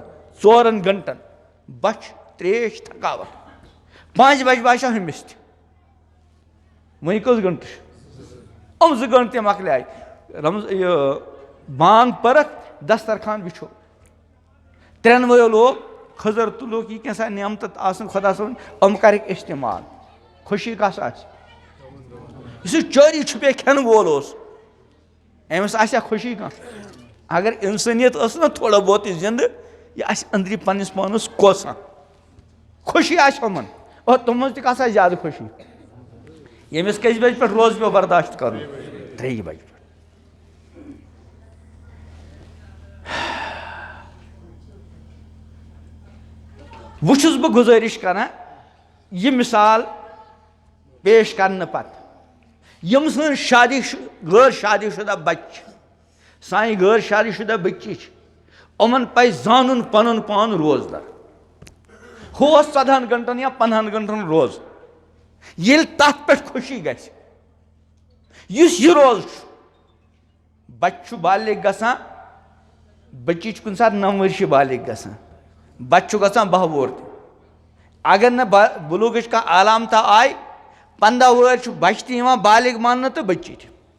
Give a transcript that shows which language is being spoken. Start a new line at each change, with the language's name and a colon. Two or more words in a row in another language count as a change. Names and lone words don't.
Kashmiri: 4 گنٛٹن بچہِ تریش تھکاوٹ 5 بجہِ باسیو ہُمِس تہِ وۄنۍ کٔژ گنٛٹہٕ چھُ یِم 2 گنٛٹہٕ تہِ مۄکلیے بانگ پٔرکھ دسترخان بِچھو 3 وٲیو لوگ خٔزٕر تُلُکھ یہِ کینٛژھا نعمتہٕ آسن خۄدا صٲبن یِم کرٕکھ استعمال خوشی کس آسہِ یُس یہِ
Urdu: چوری چھُپے
Kashmiri: کھٮ۪نہٕ وول اوس أمِس آسیا خوشی کانٛہہ اگر اِنسٲنیت ٲس نہ
Urdu: تھوڑا بہت
Kashmiri: یہِ زِندٕ یہِ آسہِ أنٛدری پننِس پانس کوسان خوشی آسہِ یِمن اور تِمن منٛز تہِ کس آسہِ زیادٕ خوشی ییٚمِس کٔژِ بجہِ پٮ۪ٹھ روزٕ پیٚو برداشت کرُن 3 بجہِ پٮ۪ٹھ وۄنۍ چھُس بہٕ گُزٲرِش کران یہِ مِثال پیش کرنہٕ پتہٕ یِم سٲنۍ شادی غٲر شادی شُدہ بچہِ چھِ سانہِ غٲر شادی شُدہ بٔچی چھِ یِمن پزِ زانُن پنُن پان روزدر ہُہ اوس 14 گنٛٹن یا 15 گنٛٹن روزٕ ییٚلہِ تتھ پٮ۪ٹھ خوشی گژھِ یُس یہِ روزٕ چھُ بچہِ چھُ بالغ گژھان بٔچی چھِ کُنہِ ساتہٕ 9 ؤرشہِ بالغ گژھان بچہِ چھُ گژھان 12 وُہُر تہِ اگر نہٕ بُلوٗغٕچ کانٛہہ علامتہ آیہِ 15 وُہٕرۍ چھُ بچہِ تہِ یِوان بالغ ماننہٕ تہٕ بٔچی تہِ